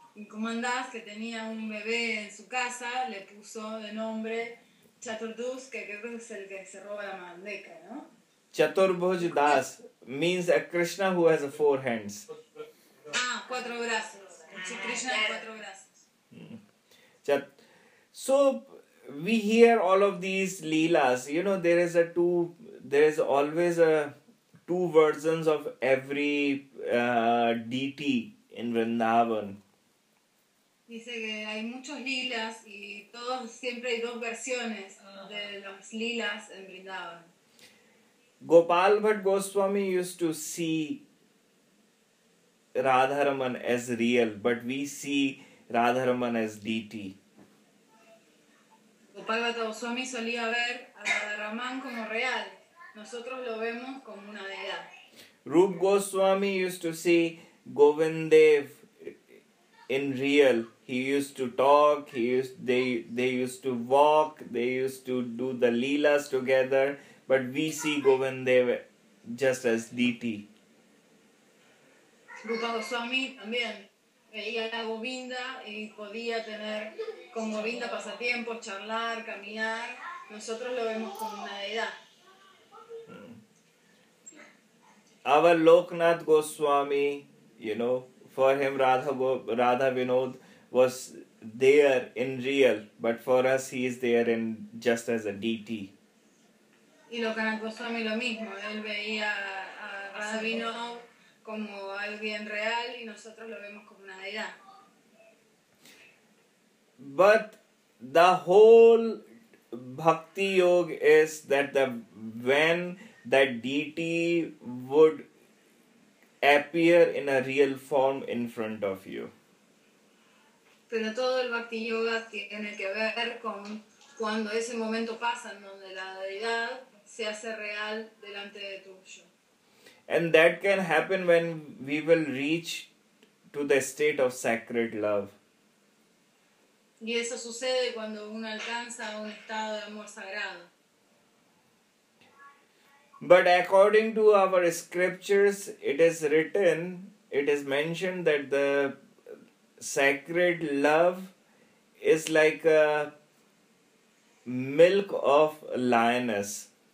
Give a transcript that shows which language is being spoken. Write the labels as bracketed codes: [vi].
[es] Kumbhandas, que tenía un bebé en su casa, le puso de nombre Chaturbhuj, que creo que es el que se roba la manteca, ¿no? [en] Chaturbhuj Das means a Krishna who has four hands. [es] Ah, cuatro brazos. Sí, Krishna tiene cuatro brazos. [en] So we hear all of these leelas. You know, there is always two versions of every deity in Vrindavan. [es] Dice que hay muchos lilas y todos siempre hay dos versiones de los lilas en Vrindavan. [en] Gopal Bhatt Goswami used to see Radharaman as real, but we see Radharaman as deity. [es] Gopal Bhatt Goswami solía ver a Radharaman como real. Nosotros lo vemos como una deidad. [en] Rup Goswami used to see Govindev in real. He used to talk, they used to walk, they used to do the leelas together, but we see Govindev just as deity. [es] Rupa Goswami también veía a Govinda y podía tener con Govinda pasatiempo, charlar, caminar. Nosotros lo vemos como una deidad. [en] Our Loknath Goswami, you know, for him Radha Vinod was there in real, but for us he is there in just as a deity. [es] Y Loknath Goswami lo mismo, él veía a Radha Vinod como alguien real y nosotros lo vemos como una deidad. [en] But the whole bhakti yoga is that when that deity would appear in a real form in front of you. [es] Pero todo el bhakti yoga tiene que ver con cuando ese momento pasa en donde la deidad se hace real delante de tuyo. [en] And that can happen when we will reach to the state of sacred love. [es] Y eso sucede cuando uno alcanza un estado de amor sagrado. [en] But according to our scriptures, it is mentioned that the sacred love is like a milk of lioness.